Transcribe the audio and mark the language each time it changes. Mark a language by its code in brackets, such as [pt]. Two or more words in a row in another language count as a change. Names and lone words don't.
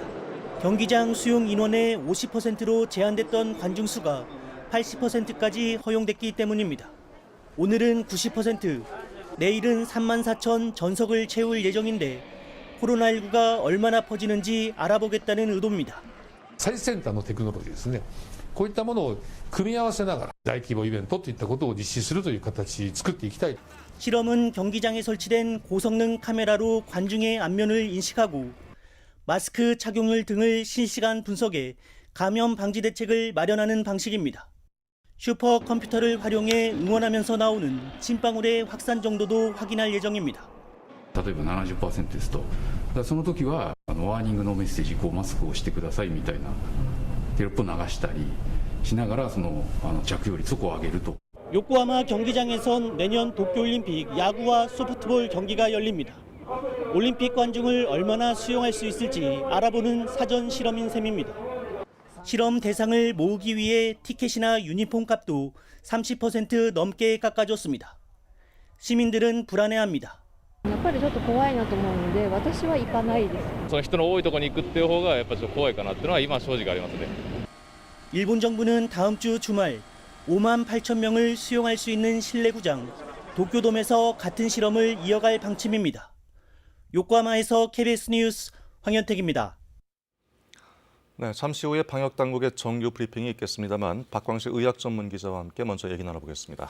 [ko] 경기장 수용 인원의 50%로 제한됐던 관중 수가 80%까지 허용됐기 때문입니다. 오늘은 90%, 내일은 3만 4천 전석을 채울 예정인데 코로나19가 얼마나 퍼지는지 알아보겠다는 의도입니다. [ja] 最先端のテクノロジーですね。こういったものを組み合わせながら大規模イベントといったことを実施するという形作っていきたい。 [ko] 실험은 경기장에 설치된 고성능 카메라로 관중의 안면을 인식하고 마스크 착용률 등을 실시간 분석해 감염 방지 대책을 마련하는 방식입니다. 슈퍼컴퓨터를 활용해 응원하면서 나오는 침방울의 확산 정도도 확인할 예정입니다. [ja] 例えば 70% ですと、その時はワーニングのメッセージ、マスクをしてくださいみたいなテロップを流したりしながら着用率を上げると。 [ko] 요코하마 경기장에선 내년 도쿄올림픽 야구와 소프트볼 경기가 열립니다. 올림픽 관중을 얼마나 수용할 수 있을지 알아보는 사전 실험인 셈입니다. 실험 대상을 모으기 위해 티켓이나 유니폼 값도 30% 넘게 깎아줬습니다. 시민들은 불안해합니다. [ja] やっぱりちょっと怖いなと思うので、私は行かないです。その人の多いところに行くっていう方がやっぱちょっと怖いかなっていうのは今正直ありますね。 [ko] 일본 정부는 다음 주 주말 5만 8천 명을 수용할 수 있는 실내구장 도쿄돔에서 같은 실험을 이어갈 방침입니다. 요코하마에서 KBS 뉴스 황현택입니다. 네, 잠시 후에 방역당국의 정규 브리핑이 있겠습니다만 박광식 의학 전문 기자와 함께 먼저 얘기 나눠보겠습니다.